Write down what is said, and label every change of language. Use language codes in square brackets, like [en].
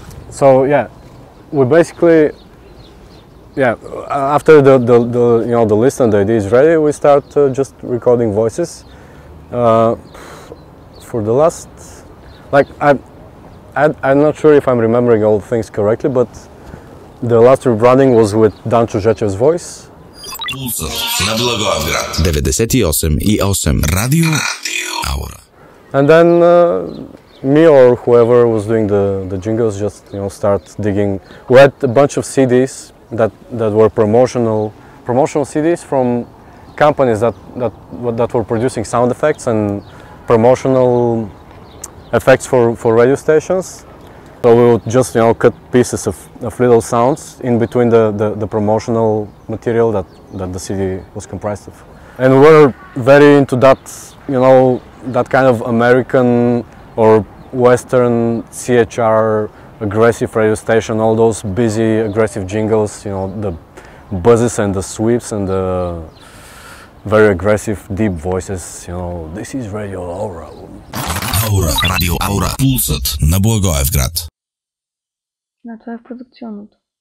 [en] So yeah, we basically yeah, after the you know, the list and the idea is ready, we start just recording voices. For the last, like, I'm not sure if I'm remembering all things correctly, but the last rebranding was with Данчо Жечев's voice. [bg] Пулсът на Благоевград 98,8 Радио Аура. [en] And then me or whoever was doing the jingles just, you know, start digging. We had a bunch of CDs that were promotional CDs from companies that were producing sound effects and promotional effects for radio stations. So we would just, you know, cut pieces of little sounds in between the promotional material that the CD was comprised of. And we were very into that, you know, that kind of American or Western CHR aggressive radio station, all those busy aggressive jingles, you know, the buzzes and the sweeps and the very aggressive deep voices, you know, this is Radio Aura. [bg] Аура, Радио Аура, пулсът на Благоевград. Това е в продукционното.